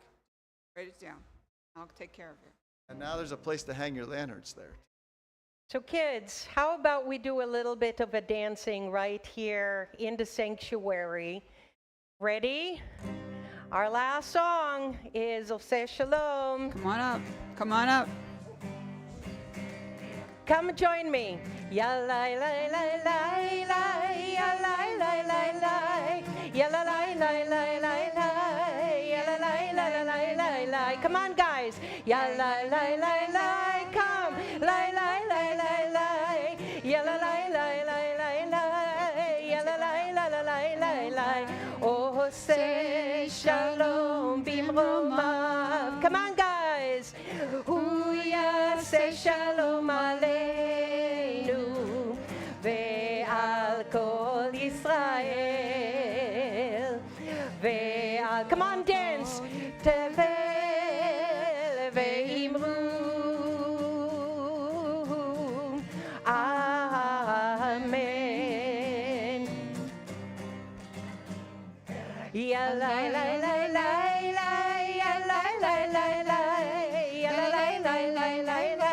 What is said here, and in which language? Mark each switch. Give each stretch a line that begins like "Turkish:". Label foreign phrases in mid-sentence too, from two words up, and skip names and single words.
English: Write it down. I'll take care of it. And now there's a place to hang your lanterns there. So kids, how about we do a little bit of a dancing right here in the sanctuary? Ready? Our last song is Oseh Shalom. Come on up. Come on up. Come join me. Ya la la la la la, ya la la la la, ya la la la la la la, ya la la la la la la. Come on, guys. Ya la la la la, come. La la la la la, ya la la la la la la, ya la la la la la la.
Hebrew: עושה שלום במרומיו.
English: Come on, guys.
Hebrew: הוא יעשה שלום עלינו ועל כל ישראל ועל.
English: Come on, dance.
Hebrew: תבל ואמרו. Amen. Ya la la la la la, ya la la la la, ya la la la la la la,